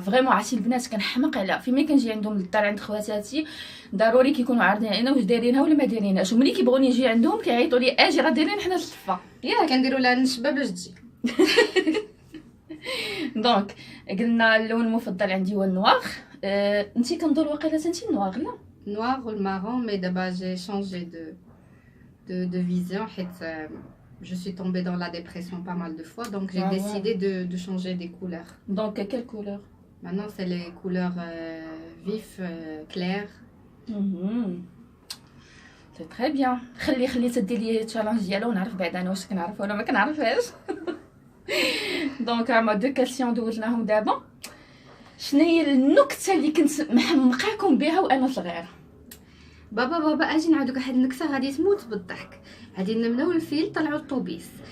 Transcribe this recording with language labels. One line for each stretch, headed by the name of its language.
Arabic: فريمون عرفتي البنات كنحماق عليها فين كنجي عندهم للدار عند خواتاتي ضروري كيكونوا عارضين علينا واش دايرينها ولا ما دايرينهاش وملي كيبغوني نجي عندهم كيعيطوا لي اجي راه دايرين حنا السفه ياك كنديروا لها النشبه باش تجي. دونك قلنا اللون المفضل عندي هو النوار. انتي كنظن واقيلا انتي النوار لا
French: noir ou le marron, mais d'abord j'ai changé de vision. Je suis tombée dans la dépression pas mal de fois, donc j'ai décidé de changer des couleurs. Donc quelle couleur? Maintenant c'est les couleurs vives, claires. C'est très bien.
Arabic: خلي تدي لي التشالنج ديالها ونعرف بعد انا واش كنعرف ولا ما كنعرفهاش. دونك هما دو كاسيون دوزناهم دابا. شنو هي النكته اللي كنت محمقاكم بها وانا صغيره؟ بابا اجي نعاودك واحد النكته غادي تموت بالضحك. هادي النمله والفيل طلعوا الطوبيس.